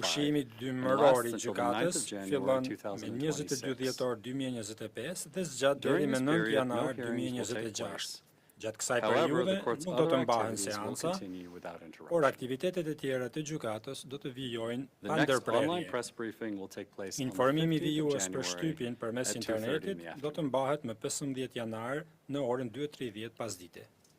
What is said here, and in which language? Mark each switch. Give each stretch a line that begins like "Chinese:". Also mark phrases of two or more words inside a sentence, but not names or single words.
Albanian: Ushqimi
English: and
Albanian: dymëror i
English: lasts until the 9th
Albanian: gjykatës
English: of January
Albanian: fillon me 22
English: 2026.
Albanian: dhjetor 2025 dhe zgjat deri
English: During
Albanian: me
English: this
Albanian: 9
English: period, no
Albanian: janar
English: hearings will take
Albanian: 2026.
English: place.
Albanian: Gjatë kësaj
English: However,
Albanian: periudhe
English: the court's
Albanian: nuk do të
English: other
Albanian: mbahen
English: activities will
Albanian: seanca,
English: continue without
Albanian: por
English: interruption.
Albanian: aktivitetet e tjera të gjykatës do të vijojnë
English: The
Albanian: pa
English: next online
Albanian: ndërprerje.
English: press briefing will take place on the
Albanian: Informimi i
English: 15th of
Albanian: vijues për
English: January
Albanian: shtypjen përmes
English: at 2:30
Albanian: internetit
English: in the
Albanian: do të
English: afternoon.
Albanian: mbahet më 15 janar në orën 2:30 pasdite.